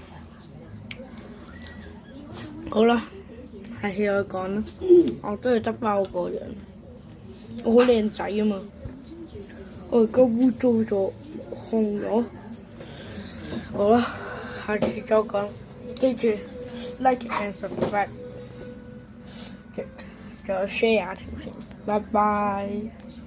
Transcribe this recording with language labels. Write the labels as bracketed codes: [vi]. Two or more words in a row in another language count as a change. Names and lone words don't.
[yue] 好啦，下次再講啦。我都要執翻我個樣，我好靚仔啊嘛。我而家污糟咗，紅咗。好啦，下次再講，記住 [en] like and subscribe， [yue] 仲有 share 條片，拜拜。